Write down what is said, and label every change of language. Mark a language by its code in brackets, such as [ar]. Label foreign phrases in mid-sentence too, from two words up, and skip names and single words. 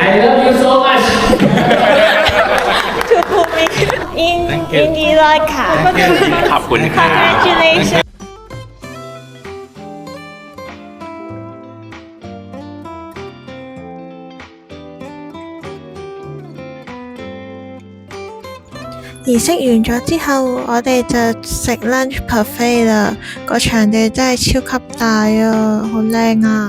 [en] I love you so much. To Pumi in Iraka. [th] ขอบคุณครับ [en] Congratulations. [yue] 儀式完咗之後，我哋就食 [en] lunch buffet [yue] 啦。個場地真係超級大啊，好靚啊！